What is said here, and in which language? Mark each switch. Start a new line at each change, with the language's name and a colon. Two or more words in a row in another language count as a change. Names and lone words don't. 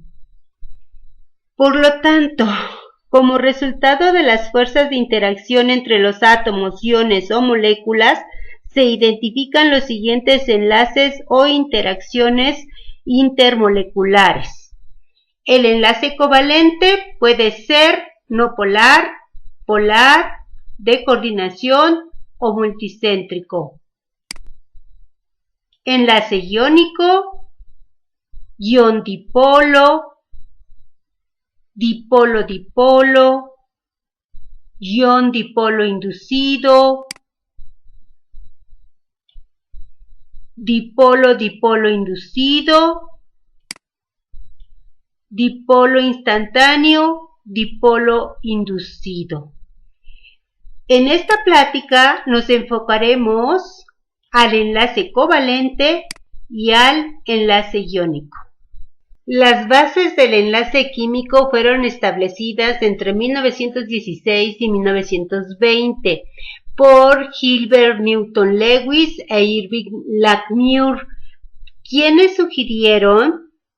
Spanish: Por lo tanto, como resultado de las fuerzas de interacción entre los átomos, iones o moléculas, se identifican los siguientes enlaces o interacciones intermoleculares. El enlace covalente puede ser no polar, polar, de coordinación o multicéntrico. Enlace iónico, ion-dipolo, dipolo-dipolo, ion-dipolo inducido, dipolo-dipolo inducido, dipolo instantáneo, dipolo inducido. En esta plática nos enfocaremos al enlace covalente y al enlace iónico. Las bases del enlace químico fueron establecidas entre 1916 y 1920 por Gilbert Newton Lewis e Irving Langmuir, quienes sugirieron